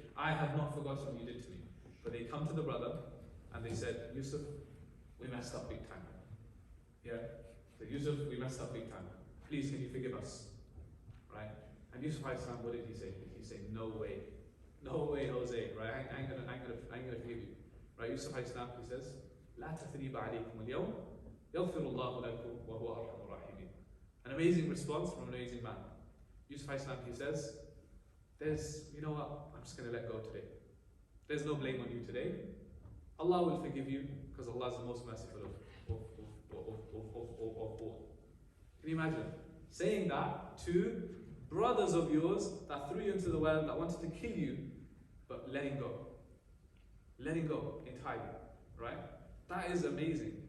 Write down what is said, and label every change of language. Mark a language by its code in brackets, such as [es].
[en] I have not forgotten what you did to me. But they come to the brother and they said, Yusuf, we messed up big time. Yeah? So Yusuf, we messed up big time. Please, can you forgive us? Right? And Yusuf alayhi salam, what did he say? He said, no way. No way, Jose. Right? I ain't gonna forgive you. Right? Yusuf alayhi salam, he says, [ar] لا تثريب عليكم اليوم يغفر الله لكم وهو أرحم الراحمين. [en] An amazing response from an amazing man. Yusuf alayhi salam, he says, you know what, I'm just going to let go today. There's no blame on you today. Allah will forgive you because Allah is the most merciful of all. Can you imagine saying that to brothers of yours that threw you into the well, that wanted to kill you, but letting go entirely, right? That is amazing.